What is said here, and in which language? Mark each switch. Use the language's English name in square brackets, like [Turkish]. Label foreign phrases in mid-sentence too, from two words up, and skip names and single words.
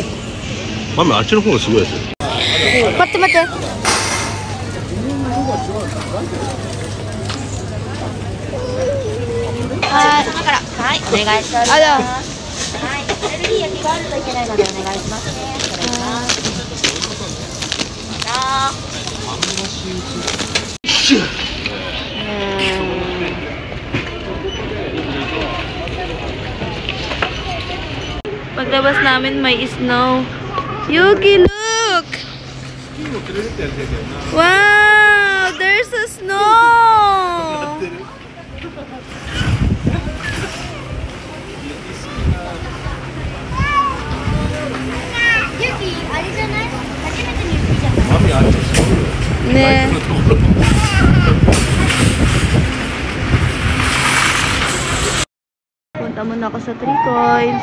[Japanese] マミ、あっちの方がすごいですよ。待って待って。はい、今から、はい、お願いします。あら。はい、アレルギーや気があるといけないのでお願いしますね。お願いします。 [Filipino] Paglabas namin may snow. [English] Yuki, look! Wow! There's a snow! [Japanese] Yuki、あれじゃない？初めての雪じゃない？マミ、あっちすごいよ。 [Filipino] ね Punta muna ako sa 3 coins.